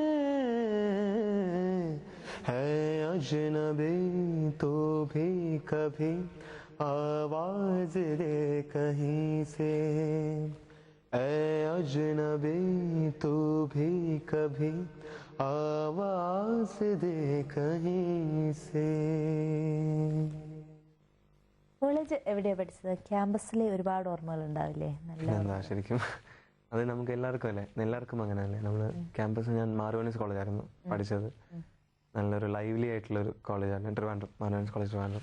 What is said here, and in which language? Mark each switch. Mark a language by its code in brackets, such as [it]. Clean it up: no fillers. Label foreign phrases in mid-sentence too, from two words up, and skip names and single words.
[hi] अजनबी तो भी कभी आवाज दे कहीं से अजनबी तो भी कभी आवाज दे कहीं से. [ml] കോളേജ് എവിടെയാ പഠിച്ചത്? ക്യാമ്പസിലെ ഒരുപാട് ഓർമ്മകൾ ഉണ്ടാവില്ലേ? എന്താ ശരിക്കും അത് നമുക്ക് എല്ലാവർക്കും അല്ലേ, എല്ലാവർക്കും അങ്ങനെ അല്ലേ. നമ്മള് ക്യാമ്പസ്, ഞാൻ മാർവോനിസ് കോളേജായിരുന്നു പഠിച്ചത്. നല്ലൊരു ലൈവ്ലി ആയിട്ടുള്ള ഒരു കോളേജാണ് ട്രിവാൻഡ്രം, മാർവോനിസ് കോളേജ് ട്രിവാൻഡ്രം.